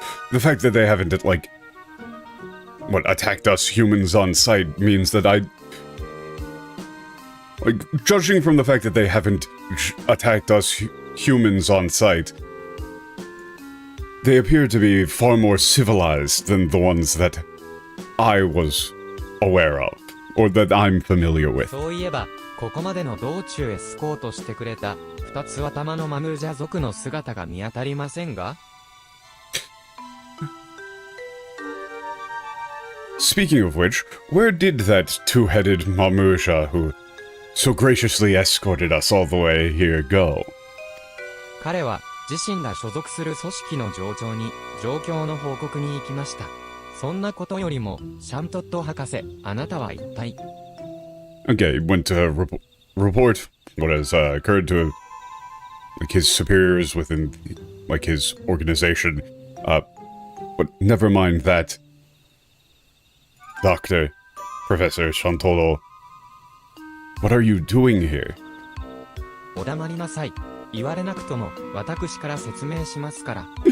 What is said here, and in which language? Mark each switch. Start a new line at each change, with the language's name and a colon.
English: The fact that they haven't, attacked us humans on sight means that judging from the fact that they haven't attacked us humans on sight, they appear to be far more civilized than the ones that I was aware of, or that I'm familiar with.
Japanese: そういえば、ここまでの道中エスコートしてくれた二つ頭のマムージャ族の姿が見当たりませんが？
English: Speaking of which, where did that two-headed Mamusha who so graciously escorted us all the way here go?
Japanese: 彼は自身が所属する組織の上長に状況の報告に行きました。そんなことよりも、シャントット博士、あなたは一体
English: Okay, went to report what has occurred to like his superiors within like his organization. But never mind that. Doctor, Professor Shantolo, what are you doing here?
Japanese: お黙りなさい。言われなくとも私から説明しますから。